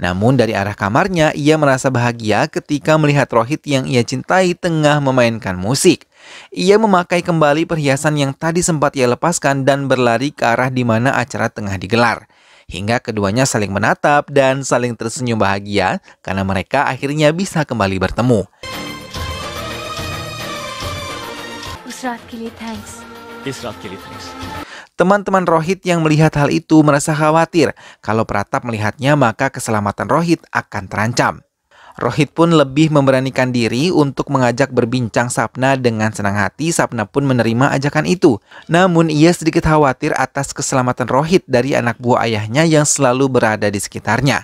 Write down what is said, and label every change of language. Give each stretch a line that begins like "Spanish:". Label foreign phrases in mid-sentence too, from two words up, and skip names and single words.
Indonesian: Namun dari arah kamarnya, ia merasa bahagia ketika melihat Rohit yang ia cintai tengah memainkan musik. Ia memakai kembali perhiasan yang tadi sempat ia lepaskan dan berlari ke arah di mana acara tengah digelar. Hingga keduanya saling menatap dan saling tersenyum bahagia karena mereka akhirnya bisa kembali bertemu.
Hindi: उस रात के लिए थैंक्स। इस रात के लिए थैंक्स।
Indonesian: Teman-teman Rohit yang melihat hal itu merasa khawatir. Kalau Pratap melihatnya, maka keselamatan Rohit akan terancam. Rohit pun lebih memberanikan diri untuk mengajak berbincang Sapna. Dengan senang hati, Sapna pun menerima ajakan itu. Namun ia sedikit khawatir atas keselamatan Rohit dari anak buah ayahnya yang selalu berada di sekitarnya.